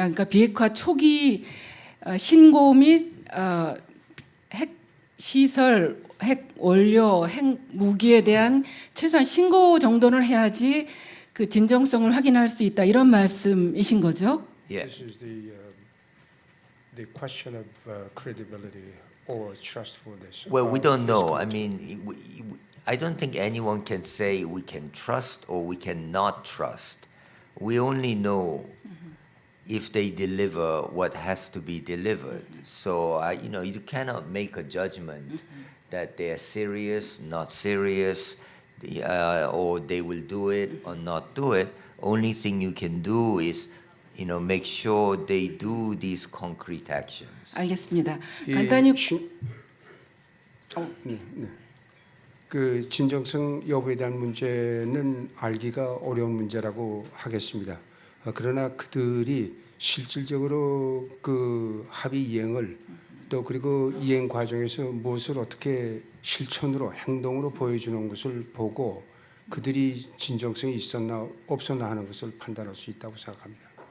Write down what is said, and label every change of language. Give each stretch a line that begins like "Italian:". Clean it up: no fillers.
Korean: 그러니까 비핵화 초기 신고 및 핵 시설, 핵 원료, 핵 무기에 대한 최소한 신고 정도는 해야지 그 진정성을 확인할 수 있다. 이런 말씀이신 거죠?
English: Yeah. This is the question of credibility or trustfulness. Well, we don't know. I mean, I don't think anyone can say we can trust or we cannot trust. We only know if they deliver what has to be delivered. So, you know, you cannot make a judgment that they are serious, not serious, or they will do it or not do it. Only thing you can do is, make sure they do these concrete actions.
Korean: 알겠습니다. 이 간단히 네. 그 진정성 여부에 대한 문제는 알기가 어려운 문제라고 하겠습니다. 그러나 그들이 실질적으로 그 합의 이행을 또 그리고 이행 과정에서 무엇을 어떻게 실천으로 행동으로 보여주는 것을 보고 그들이 진정성이 있었나 없었나 하는 것을 판단할 수 있다고 생각합니다.